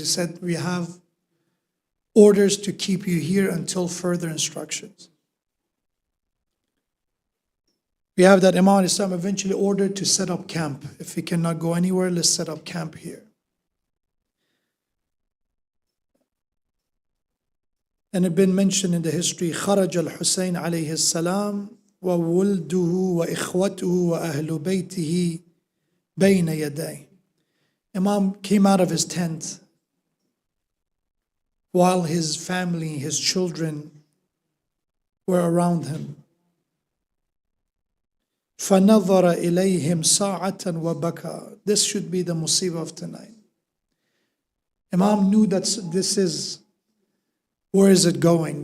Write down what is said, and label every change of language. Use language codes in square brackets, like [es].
[en] He said, we have orders to keep you here until further instructions. We have that Imam al-Islam eventually ordered to set up camp. If we cannot go anywhere, let's set up camp here. And it been mentioned in the history, [ar] خرج الحسين عليه السلام وولده وإخوته وأهل بيته بين يديه. [en] Imam came out of his tent while his family, his children were around him. [ar] فَنَظَرَ إِلَيْهِمْ سَاعَةً وَبَكَى. [en] This should be the musibah of tonight. Imam knew that this is, where is it going?